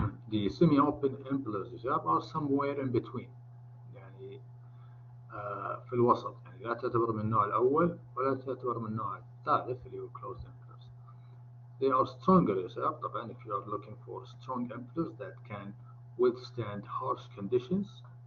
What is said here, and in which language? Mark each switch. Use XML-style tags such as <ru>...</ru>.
<en>The semi-open implers</en> <ar>يا شباب</ar> <en>are somewhere in between.</en> <ar>يعني في الوسط، يعني لا تعتبر من النوع الأول ولا تعتبر من النوع الثالث اللي هو closed implers.</ar> <en>They are stronger</en> <ar>يا شباب. طبعا</ar> <en>if you are looking for strong implers that can withstand harsh conditions.</en>